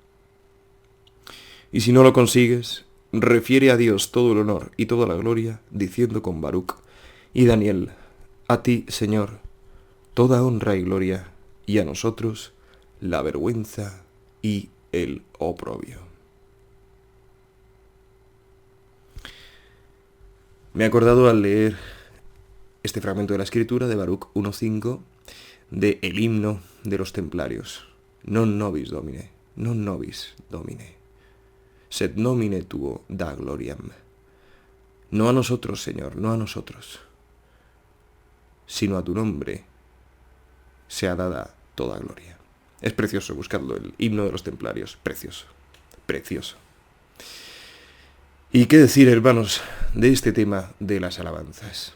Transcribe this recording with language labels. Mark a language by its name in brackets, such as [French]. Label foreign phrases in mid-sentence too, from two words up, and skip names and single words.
[Spanish] Y si no lo consigues, refiere a Dios todo el honor y toda la gloria, diciendo con Baruch y Daniel: a ti, Señor, toda honra y gloria, y a nosotros la vergüenza y el oprobio. Me he acordado al leer este fragmento de la Escritura de Baruch 1:5 de el himno de los templarios: [Latin] non nobis Domine, non nobis Domine, sed nomine tuo da gloriam. [Spanish] No a nosotros, Señor, no a nosotros, sino a tu nombre sea dada toda gloria. Es precioso, buscarlo, el himno de los templarios, precioso, precioso. ¿Y qué decir, hermanos, de este tema de las alabanzas?